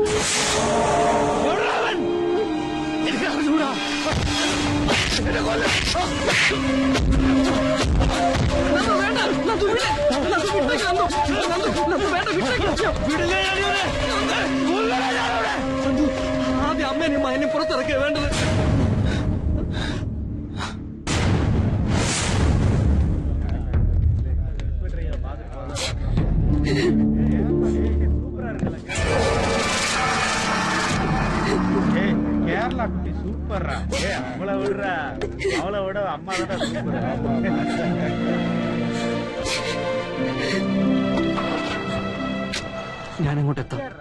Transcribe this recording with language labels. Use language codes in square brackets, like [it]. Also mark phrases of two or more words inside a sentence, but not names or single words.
[ml] എനിക്ക് അറിഞ്ഞൂടാ. ആദ്യം അമ്മേനും മകനും പുറത്തിറക്കുക വേണ്ടത്. [ta] கேரளா குட்டி சூப்பர்ரா. அவளை விடுறா, அவளை விட அம்மா தான் சூப்பர். [ml] ഞാൻ അങ്ങോട്ട് എത്താം.